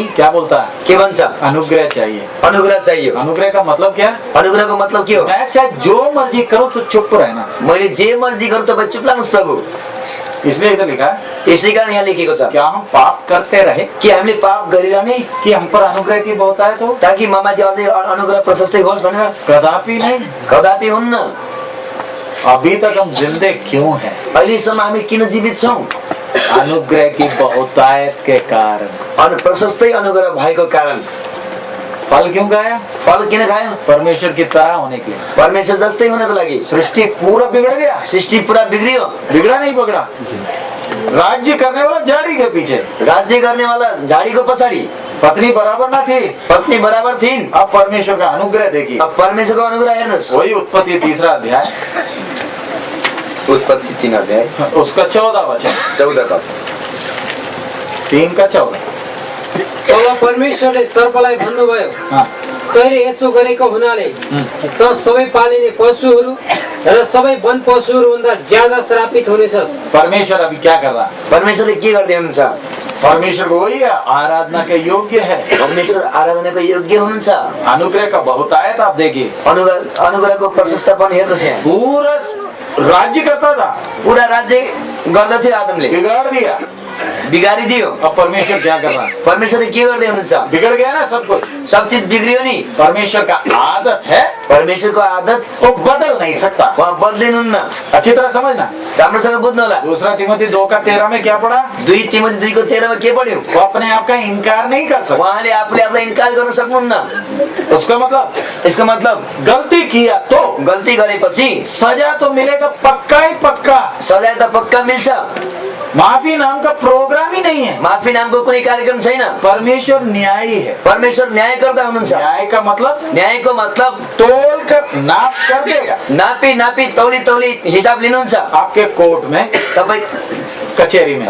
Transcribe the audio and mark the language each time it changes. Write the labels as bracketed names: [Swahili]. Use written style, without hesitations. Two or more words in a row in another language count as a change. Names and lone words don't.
[Hindi] क्या बोलता है, [Nepali] के भन्छ, [Hindi] अनुग्रह चाहिए। [Nepali] अनुग्रह चाहियो। [Hindi] अनुग्रह का मतलब क्या, [Nepali] अनुग्रहको मतलब के हो, [Hindi] मैं चाहे जो मर्जी करूं तो चुप रहना। [Nepali] मैले जे मर्जी गरौँ तपाईँ चुप लाग्नुहोस् प्रभु। [Hindi] इसलिए इधर लिखा है, [Nepali] यसै कारण यहाँ लेखेको छ, [Hindi] क्या हम पाप करते रहे [Nepali] कि हामीले पाप गरिरहने [Hindi] कि हम पर अनुग्रह की बहुत है, तो [Nepali] ताकि ममाथि अझै अनुग्रह प्रशस्तै होस् भनेर? [Hindi] कदापि नहीं। [Nepali] कदापि हुन्न। [Hindi] अभी तक हम जिंदे क्यों हैं, [Nepali] अहिलेसम्म हामी किन जीवित छौँ? [Hindi] अनुग्रह की बहुतायत के कारण। [Nepali] प्रशस्तै अनुग्रह भएको कारण। [Hindi] फल क्यों खाया, [Nepali] फल किन खायो? [Hindi] परमेश्वर की तरह होने के लिए। [Nepali] परमेश्वर जस्तै हुनको लागि। [Hindi] सृष्टि पूरा बिगड़ गया, [Nepali] सृष्टि पूरा बिग्रियो, [Hindi] बिगड़ा नहीं पकड़ा। राज्य करने वाला झाड़ी के पीछे, [Nepali] राज्य गर्नेवाला झाडीको पछाडि। [Hindi] पत्नी बराबर ना थी, [Nepali] पत्नी बराबर थिइन्। [Hindi] अब परमेश्वर का अनुग्रह देखिए। [Nepali] अब परमेश्वरको अनुग्रह हेर्नुहोस्। [Hindi] वही उत्पत्ति 3 अध्याय, [Nepali] उत्पत्ति 3 अध्याय [Hindi] उसका 14 वचन, [Nepali] 14 पद। [Hindi] 3 का 14। [Nepali] तब परमेश्वरले सर्पलाई भन्नुभयो, [Hindi] हाँ, [Nepali] तैँले यसो गरेको हुनाले त सबै पालिने पशुहरू र सबै वन पशुहरू भन्दा ज्यादा श्रापित हुनेछस्। [Hindi] परमेश्वर अभी क्या कर रहा है, [Nepali] परमेश्वरले के गर्दै हुनुहुन्छ? [Hindi] परमेश्वर को वही है, आराधना के योग्य है। [Nepali] परमेश्वर आराधनाको योग्य हुनुहुन्छ। [Hindi] अनुग्रह का बहुतायत आप देखिए, [Nepali] अनुग्रहको प्रशस्तपन हेर्नुहोस् यहाँ। [Hindi] पूरा राज्य करता था, [Nepali] पूरा राज्य गर्दथ्यो आदमले, [Hindi] बिगाड़ दिया। [Nepali] बिगारिदियो। [Hindi] अब परमेश्वर क्या कर रहा है, [Nepali] परमेश्वरले के गर्दै हुनुहुन्छ? [Hindi] बिगड़ गया ना सब कुछ। [Nepali] सब चीज बिग्रियो नि। [Hindi] परमेश्वर का आदत है, [Nepali] परमेश्वरको आदत [Hindi] वो बदल नहीं सकता। [Nepali] उहाँ बदलिनुहुन्न। [Hindi] अच्छी तरह समझना। [Nepali] राम्रोसँग बुझ्नु होला। [Hindi] 2 तिमोथी 2 का 13 में क्या पढ़ा, [Nepali] 2 तिमोथी 2 को 13 मा के पढ्यो? [Hindi] वो अपने आप का इनकार नहीं कर सकता। [Nepali] उहाँले आफूले आफूलाई इन्कार गर्न सक्नुहुन्न। [Hindi] उसका मतलब, [Nepali] यसको मतलब [Hindi] गलती किया तो [Nepali] गल्ती गरेपछि [Hindi] सजा तो मिलेगा, पक्का ही पक्का। [Nepali] सजाय त पक्का मिल्छ। [Hindi] माफी नाम का प्रोग्राम ही नहीं है। [Nepali] माफी नामको कुनै कार्यक्रम छैन। [Hindi] परमेश्वर न्यायी है। [Nepali] परमेश्वर न्यायकर्ता हुनुहुन्छ। [Hindi] न्याय का मतलब, [Nepali] न्यायको मतलब [Hindi] तोल कर नाप कर देगा। [Nepali] नापी नापी तौली तौली हिसाब लिनुहुन्छ। [Hindi] आपके कोर्ट में, [Nepali] तपाई [Hindi] कचहरी में,